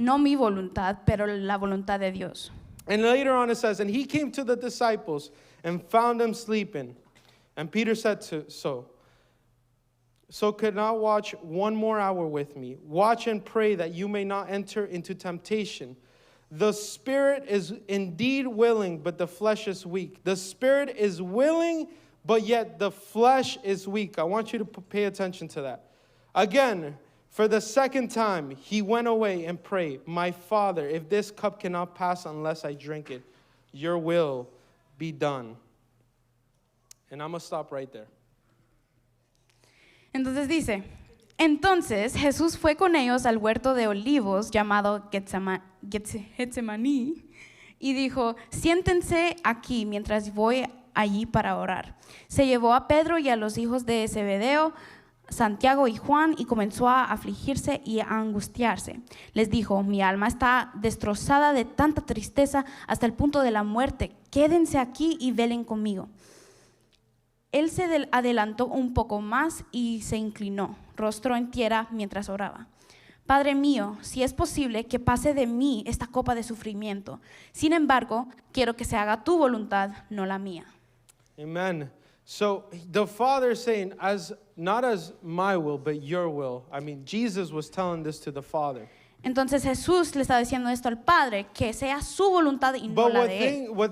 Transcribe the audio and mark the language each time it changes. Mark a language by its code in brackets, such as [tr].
[es] No mi voluntad, pero la voluntad de Dios. [en] And later on it says, And He came to the disciples and found them sleeping. And Peter said so. so could not watch 1 more hour with me. Watch and pray that you may not enter into temptation. The spirit is indeed willing, but the flesh is weak. The spirit is willing, but yet the flesh is weak. I want you to pay attention to that. Again, for the second time, he went away and prayed, my Father, if this cup cannot pass unless I drink it, your will be done. And I'm going to stop right there. [es] Entonces dice, entonces Jesús fue con ellos al huerto de olivos llamado Getsemaní y dijo, siéntense aquí mientras voy allí para orar. Se llevó a Pedro y a los hijos de Zebedeo, Santiago y Juan, y comenzó a afligirse y a angustiarse. Les dijo, mi alma está destrozada de tanta tristeza hasta el punto de la muerte. Quédense aquí y velen conmigo. Él se adelantó un poco más y se inclinó, rostro en tierra mientras oraba. Padre mío, si es posible que pase de mí esta copa de sufrimiento. Sin embargo, quiero que se haga tu voluntad, no la mía. Amen. [en] So the Father is saying, not as my will, but your will. I mean, Jesus was telling this to the Father. [es] Entonces Jesús le está diciendo esto al Padre, que sea su voluntad y no la de él.